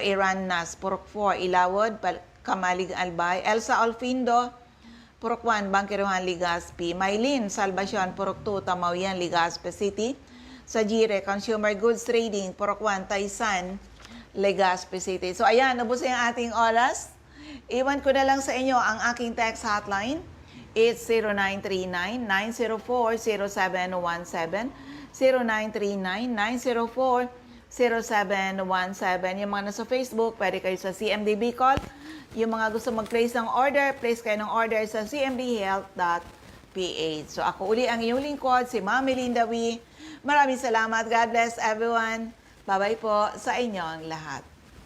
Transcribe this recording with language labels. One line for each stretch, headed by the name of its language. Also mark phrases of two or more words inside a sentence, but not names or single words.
Filipino: Iran Nas, Purok 4, Ilawod, Kamalig, Albay. Elsa Alfindo, Purok 1, Bangkeruhan, Legazpi. Maylin Salvacion, Purok 2, Tamawian, Legazpi City. Sajire Consumer Goods Trading, Purok 1, Taysan, Legazpi City. So ayan, nabos ang ating oras. Iwan ko na lang sa inyo ang aking
English: text hotline. It's 0939-904-0717, 0939-904-0717.
Filipino: Yung mga nasa Facebook, pwede kayo sa CMDB Call. Yung mga gusto mag-place ng order, place kayo ng order sa cmdhealth.ph. So ako uli ang inyong lingkod, si Ma'am Melinda Wee. Maraming salamat.
English: God bless everyone. Bye-bye
Filipino: po sa inyong lahat.